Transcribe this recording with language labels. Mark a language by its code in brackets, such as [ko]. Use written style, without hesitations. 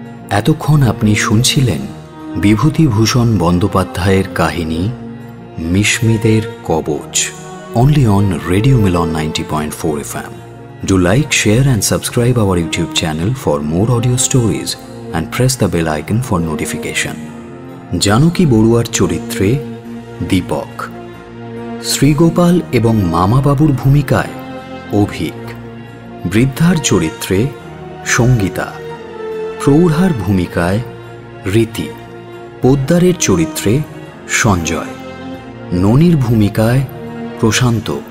[bn] এতক্ষণ আপনি শুনছিলেন বিভূতিভূষণ বন্দ্যোপাধ্যায়ের কাহিনী মিশমিদের কবচ, [en] only on Radio Milan 90.4 FM. Do like, share and subscribe our YouTube channel for more audio stories and press the bell icon for notification. [bn] Janaki বড়ুয়ার চরিত্রে দীপক, শ্রীগোপাল এবং মামাবাবুর ভূমিকায় অভিক, বৃদ্ধার চরিত্রে সঙ্গীতা, প্রৌঢ়ার ভূমিকায় রীতি, পোদ্দারের চরিত্রে সঞ্জয়, ননীর ভূমিকায় প্রশান্ত,